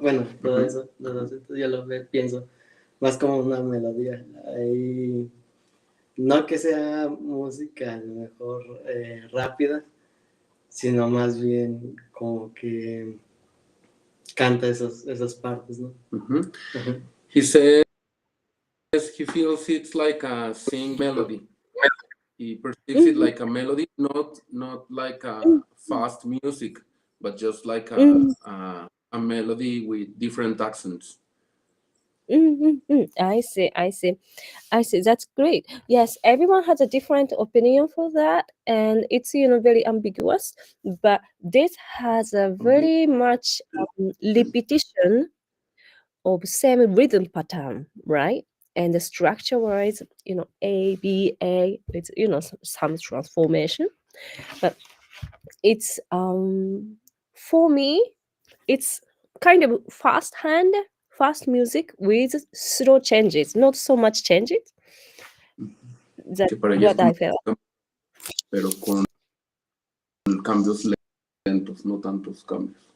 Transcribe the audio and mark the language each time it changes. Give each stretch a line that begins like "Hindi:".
Spanish: Bueno, todo eso, los acentos yo lo pienso más como una melodía. Ahí, no que sea música a lo mejor rápida, sino más bien como que canta esas partes, ¿no?
English: He says he feels it's like a sing melody. He perceives it like a melody, not like a fast music, but just like a a melody with different accents. I see. That's great. Yes, everyone has a different opinion for that, and it's very ambiguous. But this has a very much repetition of same rhythm pattern, right? And the structure wise, A, B, A, it's some transformation. But it's for me, it's kind of fast music with slow changes, not so much changes. That's
Spanish: Que para ella es
English: what I
Spanish: como,
English: felt.
Spanish: pero con cambios lentos, no tantos cambios.